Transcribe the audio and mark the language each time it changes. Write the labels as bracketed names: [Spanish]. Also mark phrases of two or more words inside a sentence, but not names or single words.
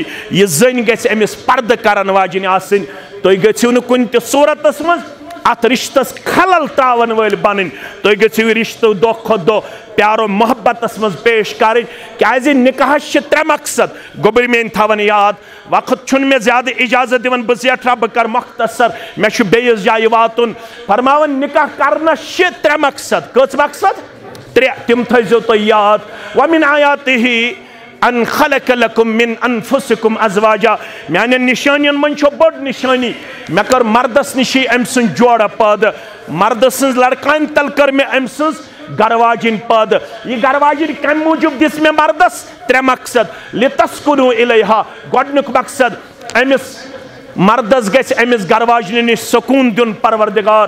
[Kashmiri] یہِ زٔنۍ گژھِ أمِس پردٕ کرن واجِنۍ آسٕنۍ تُہۍ گٔژھِو نہٕ کُنہِ تہِ صوٗرتس منٛز اتھ رشتس خلل تراون وٲلۍ بنٕنۍ تُہۍ گٔژھِو یہِ رشتہٕ دۄہ کھۄتہٕ دۄہ پیارو محبتس منٛز پیش کرٕنۍ کیازِ نکاحس چھِ 3 مقصد گوٚبرۍ میٲنۍ تھاون یاد وقت چھُنہٕ مےٚ زیادٕ اجازت دِوان بہٕ زیٹھٕ بہٕ کرٕ مختصر مےٚ چھُ بیٚیِس جایہِ واتُن فرماوان نکاح کرنس چھِ 3 مقصد کٔژ مقصد 3 تِم تھٲیزیو تُہۍ یاد [Arabic] ومن آیاتِہ ان خلق لکم من انفسکم ازواجا [Kashmiri] میانٮ۪ن نشانین منٛز چھو بٔڑ نشٲنی مےٚ کٔر مردس نِشی أمۍ سٕنٛز جورا پٲدٕ مردٕ سٕنٛز لڑکانہِ تل کٔر مےٚ أمۍ سٕنٛز گرواجِنۍ پٲدٕ یہِ گرواجِنۍ کمہِ موٗجوٗب دِژ مےٚ مردس 3 مقصد [Arabic] لِتسکُنوٗ اِلیہا [Kashmiri] گۄڈنیُک مقصد أمِس مردس گژھِ أمِس گرواجنہِ نِش سکوٗن دیُن پروردگار.